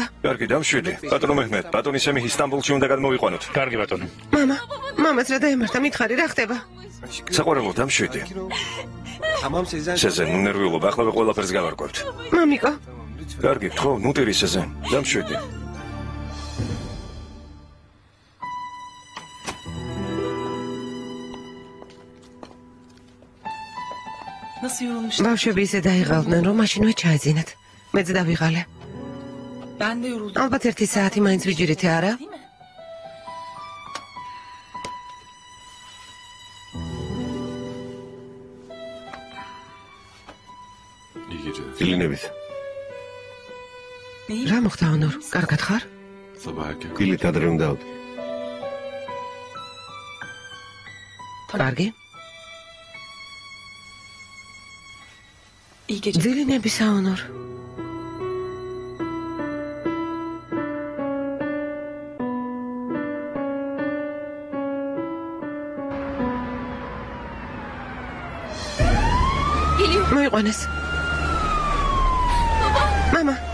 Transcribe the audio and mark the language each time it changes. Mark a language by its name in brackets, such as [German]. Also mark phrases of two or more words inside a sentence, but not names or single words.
[Georgian] კარგი, დამშვიდი. ბატონო მეჰმედ, ბატონი სემი ისტანბულში უნდა გადმოვიყვანოთ. კარგი ბატონო. მამა, მამას რა დაიმართა? მითხარი რა ხდება? საყვარელო, დამშვიდი. სეზენ, უნერვიულობ, ახლა ყველაფერს გავარკვევთ. მამიკო, კარგი, ხო, ნუტირი სეზენ, დამშვიდი. [Turkish] Nasıl yorulmuş. [Georgian] ბავშვები ისე დაიღალდნენ, რომ მაშინვე ჩაეძინათ. მეც დავიღალე. [Turkish] Ben de yoruldum. [Georgian] ალბათ 1 საათი მაინც ვიჯერით, არა? [Turkish] Değil mi? [Georgian] დილინებით. რა მოხდა ონორ? კარგად ხარ? დილით ადრე უნდა ავდე. კარგი. [Turkish] İyi geceler. [Georgian] ძილინებისა ონორ. Geliyor. მოიყვანეს. მამა,